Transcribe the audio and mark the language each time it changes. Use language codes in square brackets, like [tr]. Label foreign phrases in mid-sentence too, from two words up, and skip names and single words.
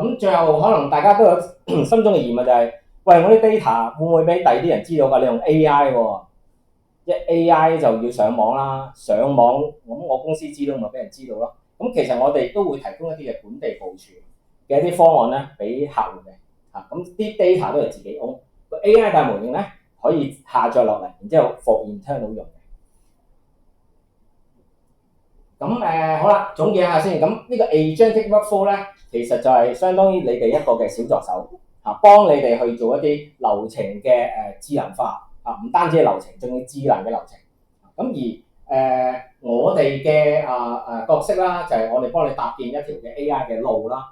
[yue] 咁最後可能大家都有心中嘅疑問就係：喂，我啲 data 會唔會俾第二啲人知道㗎？你用 AI 喎，一 AI 就要上網啦，上網咁我公司知道咪俾人知道咯。咁其實我哋都會提供一啲嘅本地部署嘅一啲方案咧，俾客戶嘅咁啲 data 都係自己 own，個 AI 大模型咧可以下載落嚟，然之後 [en] for internal [yue] 用嘅。咁好啦，總結下先。咁呢個 [en] agentic workflow [yue] 咧，其實就係相當於你哋一個嘅小助手幫你哋去做一啲流程嘅智能化唔單止係流程，仲要智能嘅流程。咁而我哋嘅角色啦，就係我哋幫你搭建一條嘅 AI 嘅路啦。